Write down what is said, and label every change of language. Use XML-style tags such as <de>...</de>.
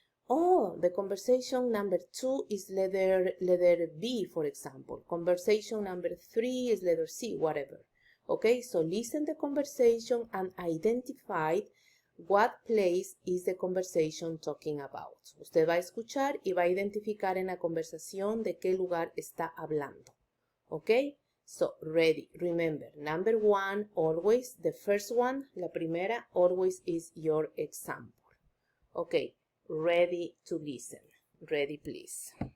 <en>Oh, the conversation number 2 is letter B, for example. Conversation number 3 is letter C, whatever. Okay, so listen the conversation and identify what place is the conversation talking about.</en> <es>Usted va a escuchar y va a identificar en la conversación de qué lugar está hablando.</es> <en>Okay, so ready. Remember, number 1 always, the first one,</en> <es>la primera,</es> <en>always is your example. Okay, ready to listen. Ready, please.</en>